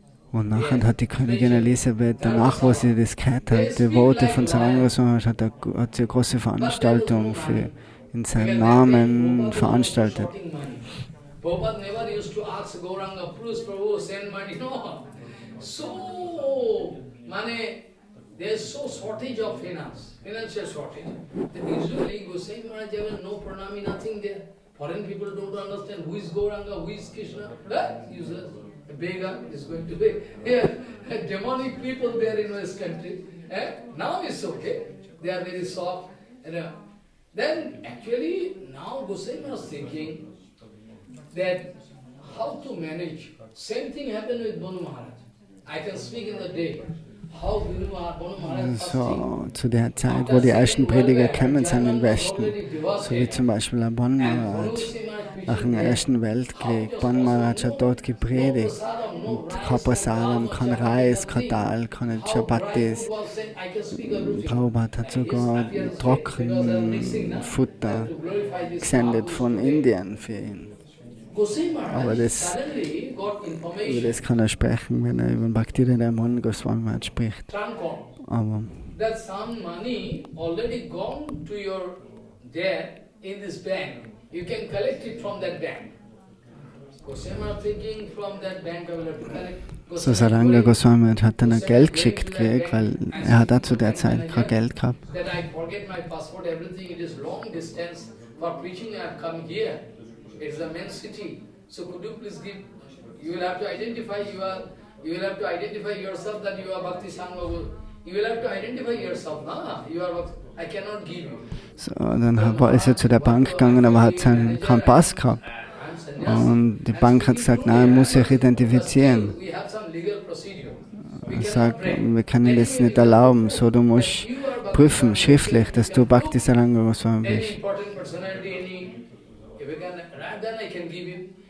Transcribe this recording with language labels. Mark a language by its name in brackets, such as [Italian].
[German] Und nachher hat die Königin Elisabeth, danach wo sie das gehört hat, die Worte von Saranga Goswami, hat sie eine große Veranstaltung in seinem Namen veranstaltet. [English] Prabhupada never used to ask Gauranga, please Prabhu, send money. No. So, there's so shortage of financial shortage. That usually Goswami Maharaj have no pranami, nothing there. Foreign people don't understand who is Gauranga, who is Krishna. Useless. A beggar is going to be demonic people there in West country. Now it's okay. They are very soft. Then actually now Goswami was thinking that how to manage. Same thing happened with Banu Maharaj. I can speak in the day. How Banu Maharaj [German] So, zu der Zeit, wo die ersten Prediger gekommen sind im Westen, so wie zum Beispiel der Bon Maharaj, nach dem Ersten Weltkrieg. Bon Maharaj hat dort gepredigt. Und kein Prasadam, kein Reis, kein Dal, keine Chapatis. Prabhupada hat sogar Trockenfutter gesendet von Indien für ihn. Aber über das kann er sprechen, wenn er über Bhaktivedanta Mon Goswami Maharaj spricht. Aber [English] that some money already gone to your dad in this bank. You can collect it from that bank. Goswami thinking from that bank I will have to collect. [German] so Saranga Goswami hat dann ein Geld geschickt gekriegt, weil er hat auch zu der Zeit kein Geld gehabt. [English] That I forget my passport, everything. It is long distance for preaching. I have come here. It is a main city. So could you please give? You will have to identify. You will have to identify yourself that you are Bhakti Sangha. You will have to identify yourself. Nah, you are Bhakti. I cannot give you. [German] So, dann ist er zu der Bank gegangen, aber hat keinen Pass gehabt. Und die Bank hat gesagt, nein, er muss sich identifizieren. [English] We have some legal procedure. [German] Er sagt, wir können das nicht erlauben, so du musst prüfen, schriftlich, dass du Bhakti Saranga Goswami [English] Any [German] bist. [English] important personality, any, if you can, then I can give you.